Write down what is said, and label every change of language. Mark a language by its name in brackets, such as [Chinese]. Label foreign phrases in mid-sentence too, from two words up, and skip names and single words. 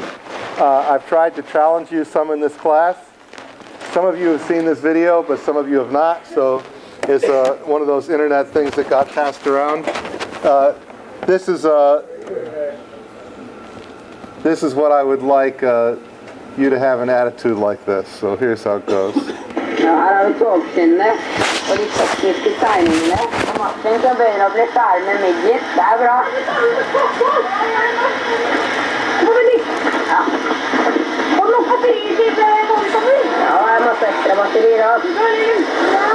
[English] I've tried to challenge you some in this class. Some of you have seen this video, but some of you have not, so it's one of those internet things that got passed around. This is what I would like you to have an attitude like this. So here's how it goes. [Norwegian] Her har du tågsinne og de tekniske tegningene. Og Martin kan begynne å bli ferdig med midget. Det er bra. Ja. Og noe batteri til monitor. Ja, det er masse ekstra batterier også.